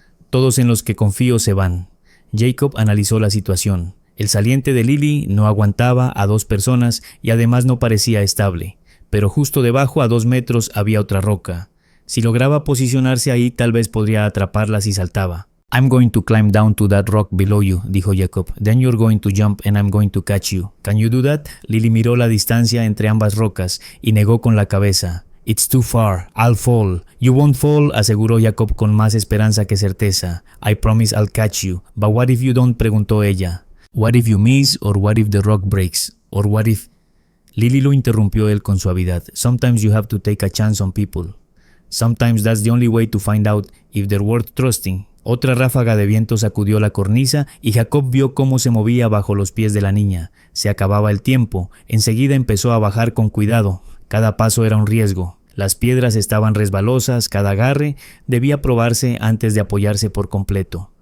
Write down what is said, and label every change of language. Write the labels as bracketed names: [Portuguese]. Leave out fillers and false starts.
[Spanish] «Todos en los que confío se van». Jacob analizó la situación. El saliente de Lily no aguantaba a 2 personas y además no parecía estable, pero justo debajo a 2 metros había otra roca. Si lograba posicionarse ahí, tal vez podría atraparla si saltaba. [English] «I'm going to climb down to that rock below you», [Spanish] dijo Jacob. [English] «Then you're going to jump and I'm going to catch you. Can you do that?» [Spanish] Lily miró la distancia entre ambas rocas y negó con la cabeza. [English] «It's too far. I'll fall». «You won't fall», [Spanish] aseguró Jacob con más esperanza que certeza. [English] «I promise I'll catch you. But what if you don't?», [Spanish] preguntó ella. [English] «What if you miss? Or what if the rock breaks? Or what if…» [Spanish] Lily lo interrumpió él con suavidad. [English] «Sometimes you have to take a chance on people. Sometimes that's the only way to find out if they're worth trusting». [Spanish] Otra ráfaga de viento sacudió la cornisa y Jacob vio cómo se movía bajo los pies de la niña. Se acababa el tiempo. Enseguida empezó a bajar con cuidado. Cada paso era un riesgo. Las piedras estaban resbalosas, cada agarre debía probarse antes de apoyarse por completo.